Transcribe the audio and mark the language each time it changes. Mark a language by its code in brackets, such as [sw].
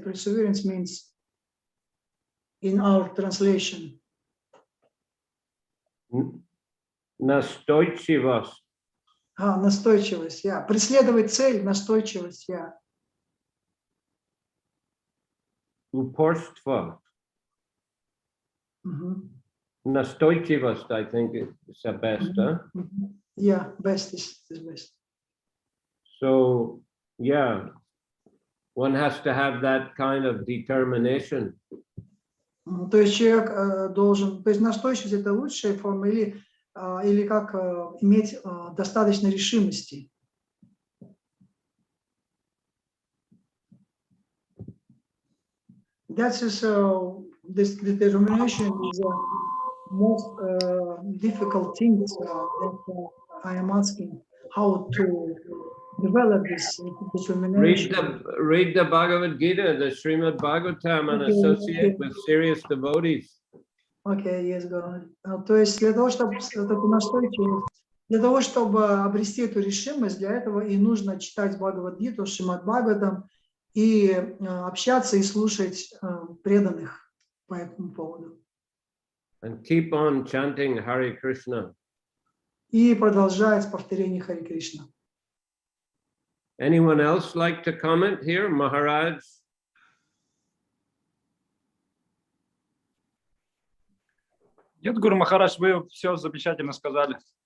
[en] Perseverance means in our translation. [ru] Настойчивость. Настойчивость, yeah. Преследовать цель, настойчивость, yeah. Упорство. [en] Настойчивость, I think, is the best, huh? Yeah, best is best. So, yeah, one has to have that kind of determination. [ru] То есть человек должен, то есть настойчивость это лучшая форма или как иметь достаточно решимости. [en] That's this determination is the most difficult thing that I am asking how to develop this determination. Read the Bhagavad Gita, the Shrimad Bhagavatam, and associate with serious devotees. Okay, yes, go on. [ru] То есть для того, чтобы эту настойчивость, для того, чтобы обрести эту решимость, для этого и нужно читать Бхагавад-гиту, Шримад Бхагаватам, и общаться и слушать преданных по этому поводу. [en] And keep on chanting Hare Krishna. [ru] И продолжать повторение Харе Кришна. [en] Anyone else like to comment here, Maharaj? [ru] Нет, Гуру Махарадж, вы все замечательно сказали.